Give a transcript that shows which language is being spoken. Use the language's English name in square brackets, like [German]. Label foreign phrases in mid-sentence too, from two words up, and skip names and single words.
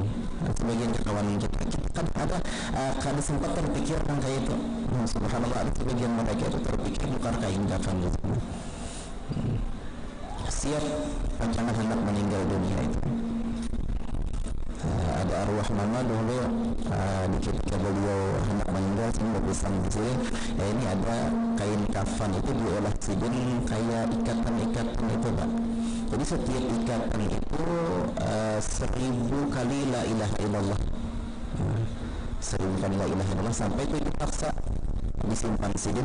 [Banjar] Sebagian kawan kita kadang sempat terpikir tentang kayak itu. Subhanallah, ada sebagian mereka itu terpikir nukar kain kafan itu. Siap pacangan hendak meninggal dunia itu. Ada arwah mama dulu di ketika beliau hendak meninggal sehingga pesan di sini, ini ada kain kafan itu diolah Sidin kayak ikatan-ikatan itu, Pak. Jadi setiap ikatan itu 1000 kali [Arabic] la ilaha illallah, [Banjar] 1000 kali [Arabic] la ilaha illallah, [Banjar] sampai itu dipaksa disimpan Sidin.